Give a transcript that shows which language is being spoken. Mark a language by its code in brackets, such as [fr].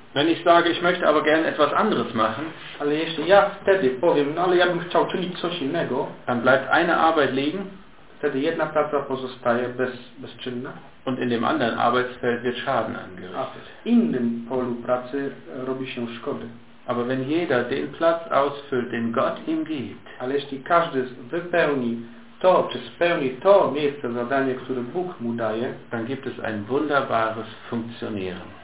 [de] Wenn ich sage, ich möchte aber gerne etwas anderes machen, [pl] ale jeśli ja wtedy powiem, no ale ja bym chciał czynić coś innego, [de] dann bleibt eine Arbeit liegen, [pl] wtedy jedna praca pozostaje bezczynna, [de] und in dem anderen Arbeitsfeld wird Schaden angerichtet. [pl] W innym polu pracy robi się szkody. [de] Aber wenn jeder den Platz ausfüllt, den Gott ihm gibt, [pl] ale jeśli każdy wypełni to, czy spełni to miejsce, zadanie, które Bóg mu daje, [de] dann gibt es ein wunderbares Funktionieren.